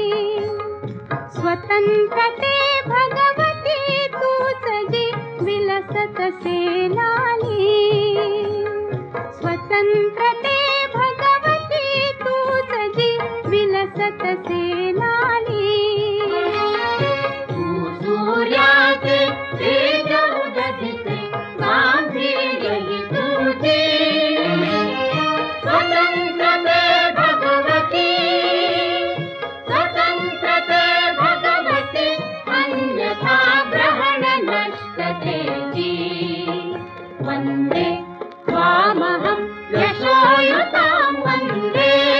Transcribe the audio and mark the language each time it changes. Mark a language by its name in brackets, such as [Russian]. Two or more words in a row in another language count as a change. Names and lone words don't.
[Marathi] स्वतंत्रते भगवती तूच जी विलसत से लाली स्वतंत्रते भगवती तूच जी विलसत से लाली सूर्याचे तेज उददिते गांभीर्य ही तुझे स्वतंत्रते भगवती अन्यथा ग्रहण नष्टते जी [Sanskrit] वन्दे त्वामहं यशोयुतां वन्दे